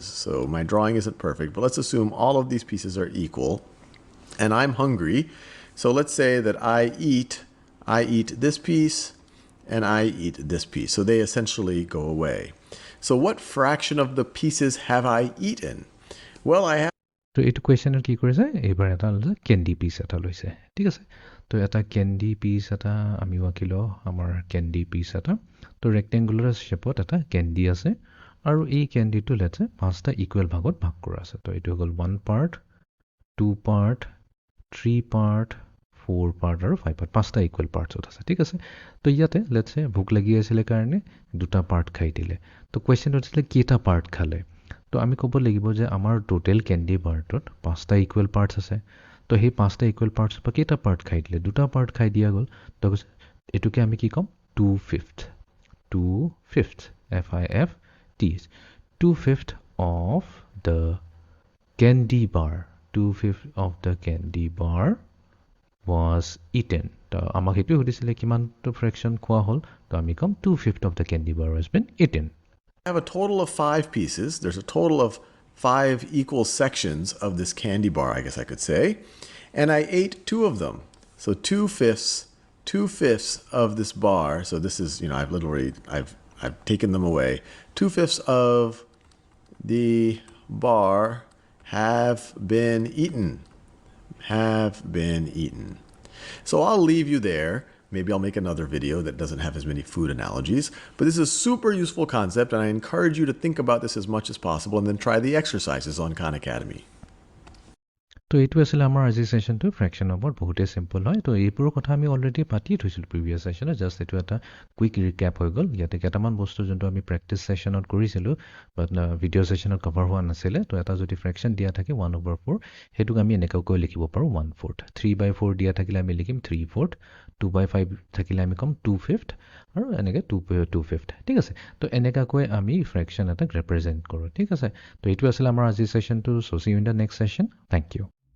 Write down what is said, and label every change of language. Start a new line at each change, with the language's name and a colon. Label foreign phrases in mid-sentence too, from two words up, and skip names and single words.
English: So my drawing isn't perfect, but let's assume all of these pieces are equal. And I'm hungry. So let's say that I eat this piece and I eat this piece. So they essentially go away. So what fraction of the pieces have I eaten? Well, I have
Assamese: তো এইটো কুৱেশ্যনত কি কৰিছে এইবাৰ এটা লৈছে
English: candy piece
Assamese: এটা লৈছে ঠিক আছে তো এটা
English: candy piece
Assamese: এটা আমি আঁকিলোঁ আমাৰ
English: candy piece
Assamese: এটা তো ৰেক্টেংগুলাৰ শ্বেপত এটা কেণ্ডি আছে আৰু এই কেণ্ডিটো লেটছে 5টা ইকুৱেল ভাগত ভাগ কৰা আছে তো এইটো হ'ল 1 পাৰ্ট 2 পাৰ্ট 3 পাৰ্ট 4 পাৰ্ট আৰু 5 পাৰ্ট 5টা ইকুৱেল পাৰ্টছত আছে ঠিক আছে তো ইয়াতে লেটছে ভোক লাগি আছিলে কাৰণে 2টা পাৰ্ট খাই দিলে তো কুৱেশ্যনটো আছিলে কেইটা পাৰ্ট খালে তো আমি ক'ব লাগিব যে আমাৰ টোটেল কেণ্ডি বাৰটোত 5টা
English: equal parts
Assamese: আছে তো সেই 5টা ইকুৱেল পাৰ্টছৰ পৰা কেইটা পাৰ্ট খাই দিলে 2টা পাৰ্ট খাই দিয়া গ'ল তো এইটোকে আমি কি ক'ম 2/5
English: FIFT 2/5 of the candy bar 2/5 of the candy bar was eaten
Assamese: তো আমাক সেইটোৱে সুধিছিলে কিমানটো ফ্ৰেকশ্যন খোৱা হ'ল তো আমি ক'ম
English: 2/5 of the candy bar has been eaten have a total of 5 pieces. There's a total of 5 equal sections of this candy bar, I guess I could say. And I ate 2 of them. So 2/5 of this bar. So this is, I've taken them away. 2/5 of the bar have been eaten. So I'll leave you there. Maybe I'll make another video that doesn't have as many food analogies. But this is a super useful concept, and I encourage you to think about this as much as possible and then try the exercises on Khan Academy.
Assamese: তো এইটো আছিলে আমাৰ আজি ছেশ্যনটো ফ্ৰেকশ্যনৰ ওপৰত বহুতেই চিম্পল হয় তো এইবোৰৰ কথা আমি অলৰেডি পাতিয়ে থৈছিলোঁ প্ৰিভিয়াছ ছেশ্যনত জাষ্ট এইটো এটা
English: quick recap
Assamese: হৈ গ'ল ইয়াতে কেইটামান বস্তু যোনটো আমি প্ৰেক্টিছ ছেশ্যনত কৰিছিলোঁ বাট ভিডিঅ' ছেশ্যনত কভাৰ হোৱা নাছিলে তো এটা যদি ফ্ৰেকশ্যন দিয়া থাকে 1/4 সেইটোক আমি এনেকুৱাকৈ লিখিব পাৰোঁ 1/4 3/4 দিয়া থাকিলে আমি লিখিম 3/4 2/5 থাকিলে আমি ক'ম 2/5 আৰু এনেকৈ 2/5 ঠিক আছে তো এনেকুৱাকৈ আমি ফ্ৰেকশ্যন এটাক ৰিপ্ৰেজেণ্ট কৰোঁ ঠিক আছে তো এইটো আছিলে আমাৰ আজি ছেশ্যনটো
English: so see you in the next session thank you